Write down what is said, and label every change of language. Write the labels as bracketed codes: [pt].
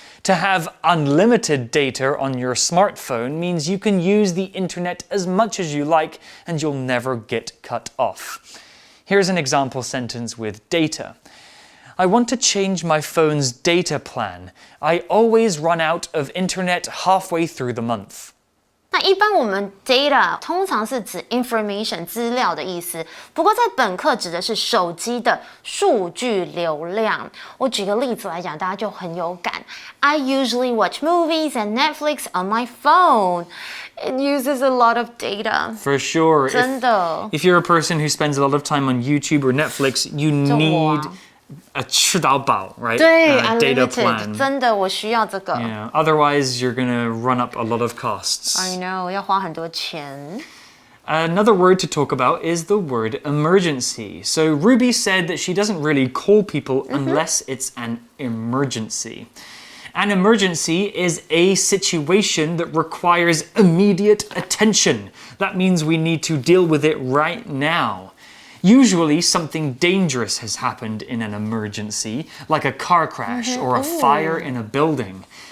[en] To have unlimited data on your smartphone means you can use the internet as much as you like and you'll never get cut off. Here's an example sentence with data. I want to change my phone's data plan. I always run out of internet halfway through the month. [zh] 那一般我们 data 通常是指 information 资料的意思，不过在本课指的是手机的数据流量。我举个例子来讲，大家就很有感。 [en] I usually watch movies and Netflix on my phone. It uses a lot of data. For sure. [zh] 真的。 [en] If you're a person who spends a lot of time on YouTube or Netflix, you need a [zh] 吃到饱, [en] right? [zh] 对 [en] data unlimited plan. [zh] 真的我需要这个。 [en] Yeah. Otherwise, you're going to run up a lot of costs. I know [zh] 要花很多钱。 [en] Another word to talk about is the word emergency. So Ruby said that she doesn't really call people unless it's an emergency. An emergency is a situation that requires immediate attention. That means we need to deal with it right now. Usually something dangerous has happened in an emergency, like a car crash or a fire in a building.